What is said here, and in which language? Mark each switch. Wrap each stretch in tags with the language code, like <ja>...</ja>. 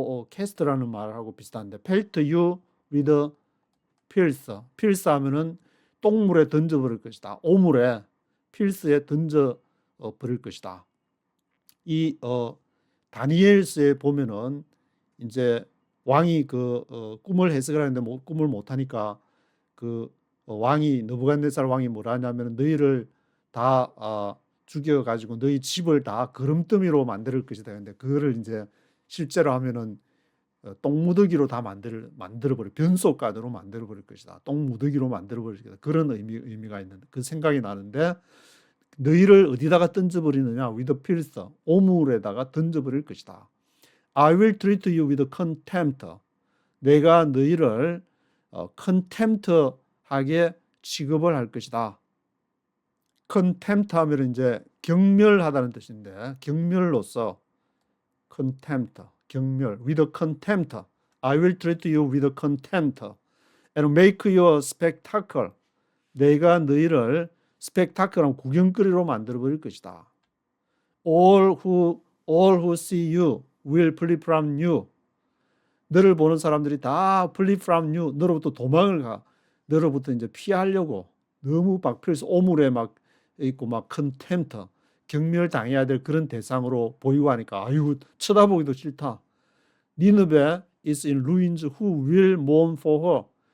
<ko>캐스트라는 말하고 비슷한데</ko> <en>pelt you with filth.</en> <ko>filth 하면은 똥물에 던져버릴 것이다. 오물에 필스에 던져 버릴 것이다. 이 다니엘서에 보면은 이제 왕이 그 꿈을 해석을 하는데 꿈을 못 하니까 그 왕이 느부갓네살 왕이 뭐라 하냐면 너희를 다 죽여 가지고 너희 집을 다 거름더미로 만들 것이다. 근데 그거를 이제 실제로 하면은 똥무더기로 다 만들어버려 변속가드로 만들어버릴 것이다. 똥무더기로 만들어버릴 것이다. 그런 의미가 있는 그 생각이 나는데 너희를 어디다가 던져버리느냐?</ko> <en>with filth,</en> <ko>오물에다가 던져버릴 것이다.</ko> <en>I will treat you with contempt.</en> <ko>내가 너희를 contempt하게 취급을 할 것이다. contempt 하면 이제 경멸하다는 뜻인데 경멸로서 contempt.</ko> <en>경멸, with contempt. I will treat you with contempt and make you a spectacle.</en> <ko>내가 너희를 spectacle한 구경거리로 만들어버릴 것이다.</ko> <en>All who see you will flee from you.</en> <ko>너를 보는 사람들이 다</ko> <en>flee from you.</en> <ko>너로부터 도망을 가. 너로부터 이제 피하려고 너무 박필수 오물에 막 있고 막 contempt. 경멸당해야 될 그런 대상으로 보이고 하니까 아이고 쳐다보기도 싫다.</ko> <en>니느베 is in ruins who will mourn for her.</en>